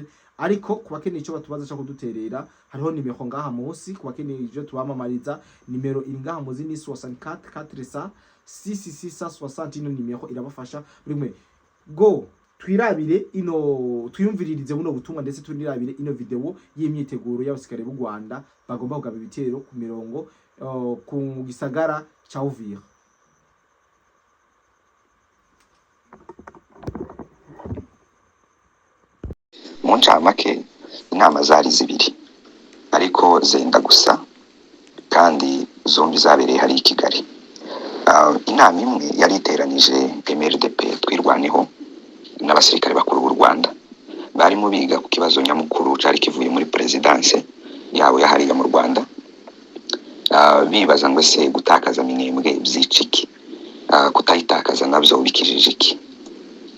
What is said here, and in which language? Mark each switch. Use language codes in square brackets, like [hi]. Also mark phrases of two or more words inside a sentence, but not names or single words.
[rn] Ariko kubakeneye ico batubaza cyo kuduterera hariho nimero ngaha munsi, kubakeneye ivyo tubamamariza nimero iri ngaha muzi ni 64 400 6660 ino nimero irabafasha buri go twirabire twiyumviririze buno butumwa, ndetse tunirabire ino video y'imyiteguro y'abasikare b'u Rwanda bagomba kugaba ibitero ku mirongo ku gisagara ca Uvira. Mu ncamake inama zari zibiri ariko zenda gusa, kandi zombi zabereye hari i Kigali. Inama imwe yari iteranije MRDP twirwaneho n'abasirikare bakuru b'u Rwanda, barimo biga ku kibazo nyamukuru cari kivuye muri presidence yabo yahariye mu Rwanda, bibaza ngo se gutakaza minembwe byiciki, kutayitakaza nabyo bikijije iki.